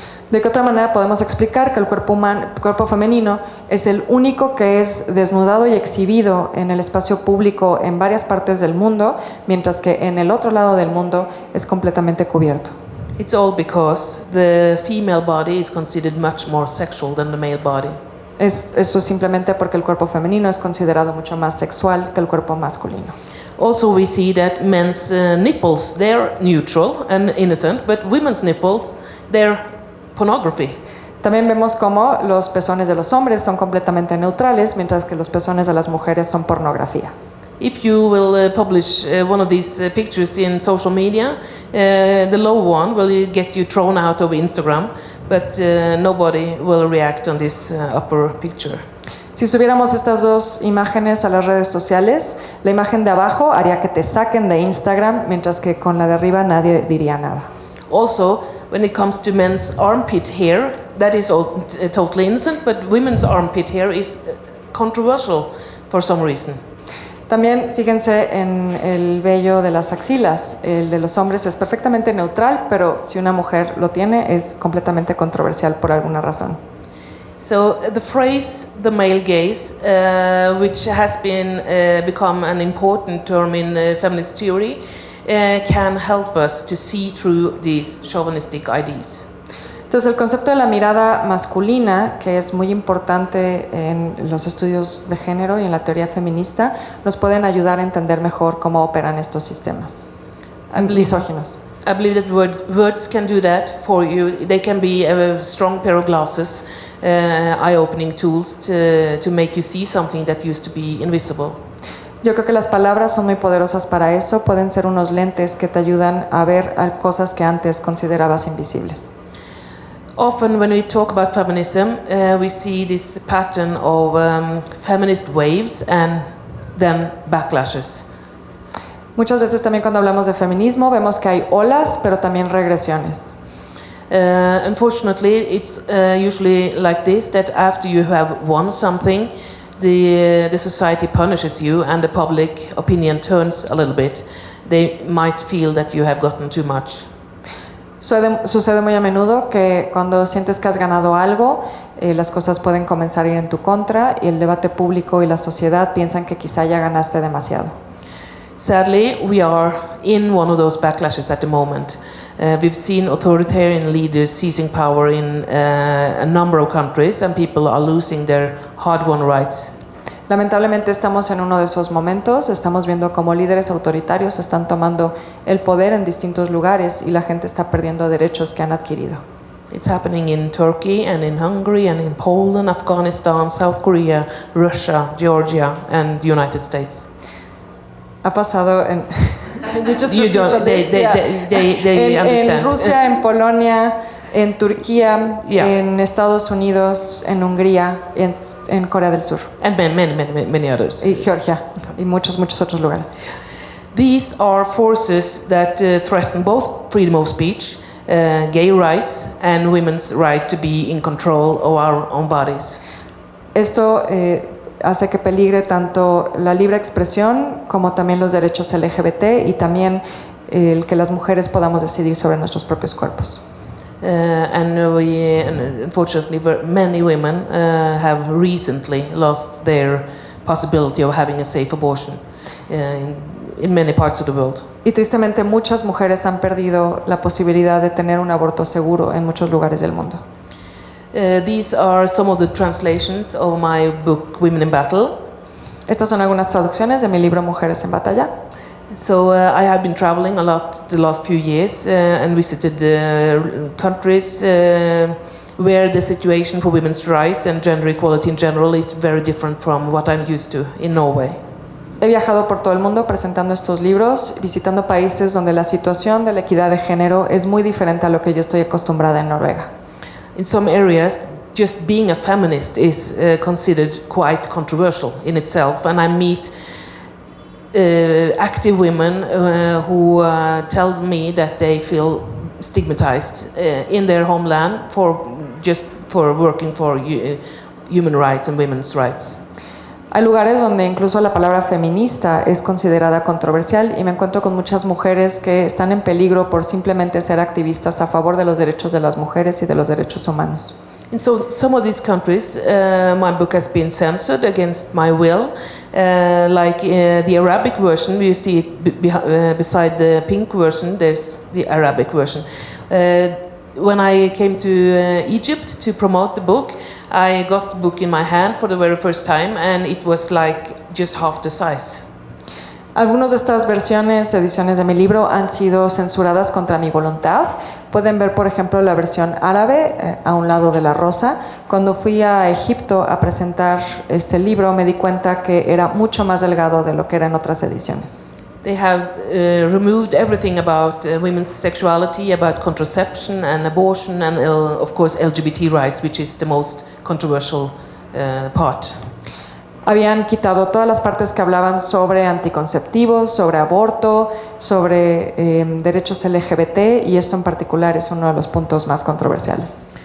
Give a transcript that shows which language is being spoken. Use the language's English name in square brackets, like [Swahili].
[Spanish] ¿De qué otra manera podemos explicar que el cuerpo femenino es el único que es desnudado y exhibido en el espacio público en varias partes del mundo, mientras que en el otro lado del mundo es completamente cubierto? [English] It's all because the female body is considered much more sexual than the male body. [Spanish] Eso es simplemente porque el cuerpo femenino es considerado mucho más sexual que el cuerpo masculino. [English] Also, we see that men's nipples, they're neutral and innocent, but women's nipples, they're pornography. [Spanish] También vemos cómo los pezones de los hombres son completamente neutrales, mientras que los pezones de las mujeres son pornografía. [English] If you will publish one of these pictures in social media, the low one will get you thrown out of Instagram, but nobody will react on this upper picture. [Spanish] Si subiéramos estas dos imágenes a las redes sociales, la imagen de abajo haría que te saquen de Instagram, mientras que con la de arriba nadie diría nada. [English] Also, when it comes to men's armpit hair, that is all, totally innocent, but women's armpit hair is controversial for some reason. [Spanish] También fíjense en el vello de las axilas. El de los hombres es perfectamente neutral, pero si una mujer lo tiene es completamente controversial por alguna razón. [English] So the phrase "the male gaze", which has been become an important term in feminist theory, can help us to see through these chauvinistic ideas. [Spanish] Entonces el concepto de la mirada masculina, que es muy importante en los estudios de género y en la teoría feminista, nos pueden ayudar a entender mejor cómo operan estos sistemas misóginos. [English] I believe that words can do that for you. They can be a strong pair of glasses eye-opening tools to make you see something that used to be invisible. [Spanish] Yo creo que las palabras son muy poderosas para eso, pueden ser unos lentes que te ayudan a ver cosas que antes considerabas invisibles. [English] Often when we talk about feminism, we see this pattern of feminist waves and then backlashes. [Spanish] Muchas veces también cuando hablamos de feminismo vemos que hay olas, pero también regresiones. [English] Unfortunately, it's usually like this, that after you have won something, the society punishes you and the public opinion turns a little bit. They might feel that you have gotten too much. [Spanish] Sucede muy a menudo que cuando sientes que has ganado algo, las cosas pueden comenzar a ir en tu contra y el debate público y la sociedad piensan que quizá ya ganaste demasiado. [English] Sadly, we are in one of those backlashes at the moment. We've seen authoritarian leaders seizing power in a number of countries and people are losing their hard-won rights. [Spanish] Lamentablemente estamos en uno de esos momentos, estamos viendo cómo líderes autoritarios están tomando el poder en distintos lugares y la gente está perdiendo derechos que han adquirido. [English] It's happening in Turkey and in Hungary and in Poland, Afghanistan, South Korea, Russia, Georgia and the United States. [Spanish] Ha pasado en... [English] You don't, they understand. [Spanish] En Rusia, en Polonia, en Turquía, [English] Yeah. [Spanish] en Estados Unidos, en Hungría, en Corea del Sur [English] And many others. [Spanish] y Georgia y muchos otros lugares. [English] These are forces that threaten both freedom of speech, gay rights, and women's right to be in control of our own bodies. [Spanish] Esto hace que peligre tanto la libre expresión como también los derechos LGBT y también el que las mujeres podamos decidir sobre nuestros propios cuerpos. [English] And unfortunately, many women have recently lost their possibility of having a safe abortion in many parts of the world. [Spanish] Y tristemente muchas mujeres han perdido la posibilidad de tener un aborto seguro en muchos lugares del mundo. [English] These are some of the translations of my book, Women in Battle. [Spanish] Estas son algunas traducciones de mi libro Mujeres en Batalla. [English] So I have been traveling a lot the last few years and visited countries where the situation for women's rights and gender equality in general is very different from what I'm used to in Norway. [Spanish] He viajado por todo el mundo presentando estos libros, visitando países donde la situación de la equidad de género es muy diferente a lo que yo estoy acostumbrada en Noruega. [English] In some areas, just being a feminist is considered quite controversial in itself, and I meet active women who tell me that they feel stigmatized in their homeland for working for human rights and women's rights. [Spanish] Hay lugares donde incluso la palabra feminista es considerada controversial y me encuentro con muchas mujeres que están en peligro por simplemente ser activistas a favor de los derechos de las mujeres y de los derechos humanos. [English] In some of these countries, my book has been censored against my will. Like the Arabic version, you see it beside the pink version, there's the Arabic version. When I came to Egypt to promote the book, I got the book in my hand for the very first time and it was like just half the size. [Spanish] Algunas de estas ediciones de mi libro han sido censuradas contra mi voluntad. Pueden ver, por ejemplo, la versión árabe a un lado de la rosa. Cuando fui a Egipto a presentar este libro, me di cuenta que era mucho más delgado de lo que era en otras ediciones. [English] They have removed everything about women's sexuality, about contraception and abortion, and of course LGBT rights, which is the most controversial part. [Spanish] Habían quitado todas las partes que hablaban sobre anticonceptivos, sobre aborto, sobre derechos LGBT y esto en particular es uno de los puntos más controversiales.